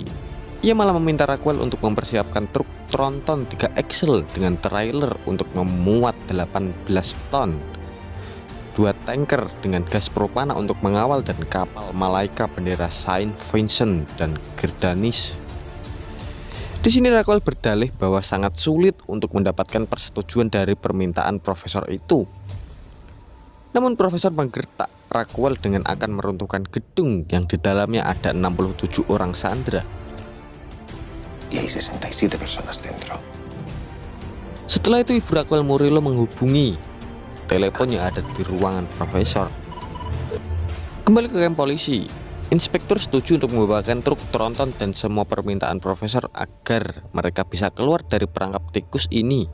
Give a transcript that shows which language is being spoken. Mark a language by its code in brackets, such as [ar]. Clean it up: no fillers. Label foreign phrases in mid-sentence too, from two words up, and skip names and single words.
[id] Ia malah meminta Raquel untuk mempersiapkan truk tronton 3 axle dengan trailer untuk memuat 18 ton, 2 tanker dengan gas propana untuk mengawal, dan kapal Malaika bendera Saint Vincent dan Grenadines. Di sini Raquel berdalih bahwa sangat sulit untuk mendapatkan persetujuan dari permintaan profesor itu. Namun profesor menggertak Raquel dengan akan meruntuhkan gedung yang di dalamnya ada 67 orang sandera. [es] Y hay 67 personas dentro. [id] Setelah itu ibu Raquel Murillo menghubungi telepon yang ada di ruangan profesor. Kembali ke kamp polisi, inspektur setuju untuk membawakan truk tronton dan semua permintaan profesor agar mereka bisa keluar dari perangkap tikus ini.